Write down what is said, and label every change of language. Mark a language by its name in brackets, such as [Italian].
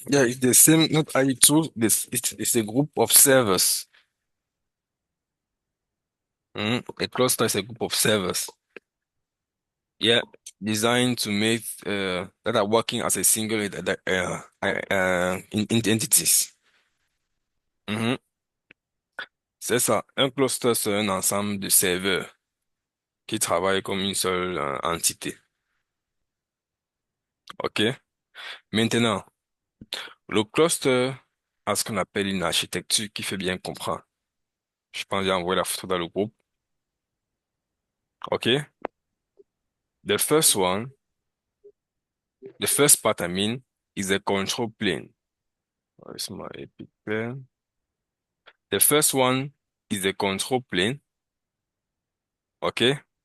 [English] Yeah, it's the same, not AI tools, it's a group of servers. A cluster is a group of servers. Yeah, designed to make that are working as a single entities. [French] Mhm. C'est ça. Un cluster, c'est un ensemble de serveurs qui travaillent comme une seule entité. OK? Maintenant, le cluster a ce qu'on appelle une architecture qui fait bien comprendre. Je pense que j'ai envoyé la photo dans le groupe. OK? [English] The first one, the first part, I mean, is a control plane. Where's my epic plane? The first one is the control plane. Okay.